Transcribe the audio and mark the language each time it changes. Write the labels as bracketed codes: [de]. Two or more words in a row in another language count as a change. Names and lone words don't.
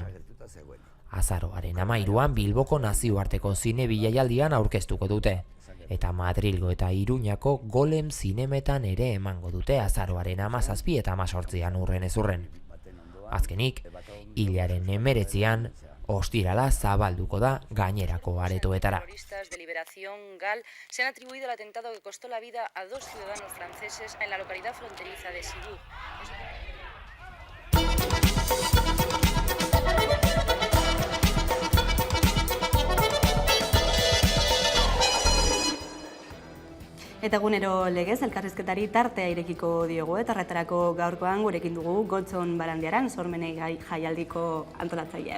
[eu] Azaroaren 13an Bilboko nazioarteko zine bilaialdian aurkeztuko dute, eta Madrilgo eta Iruñako Golem zinemetan ere emango dute azaroaren 17 eta 18an urren ez urren. Azkenik, hilaren 19an, ostirala zabalduko da gainerako aretoetara. [es] Terroristas de Liberación GAL se han atribuido el atentado que costó la vida a 2 ciudadanos franceses en la localidad fronteriza de Cibourg. [eu] Eta egunero legez, elkarrizketari tartea irekiko diogu, eta horretarako gaurkoan gurekin dugu Gotzon Barandiaran, Sormene jaialdiko antolatzailea.